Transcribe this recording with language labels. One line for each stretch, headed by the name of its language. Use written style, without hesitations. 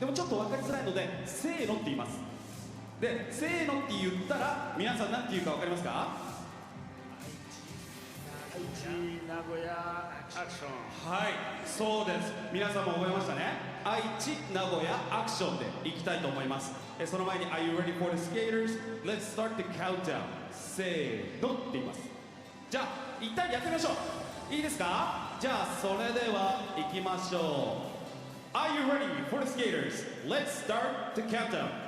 Japanese: でもちょっと分かりづらいのでせーのって言います。でせーのって言ったら皆さん何て言うか分かりますか。愛知、名古屋、アクション。はい、そうです。皆さんも覚えましたね。愛知、名古屋、アクションでいきたいと思います。その前に
English: Are you ready for the skaters? Let's start the countdown.
Japanese: せーのって言います。じゃあ一旦やってみましょう。いいですか。じゃあそれではいきましょう。
English: Are you ready for the skaters? Let's start the countdown.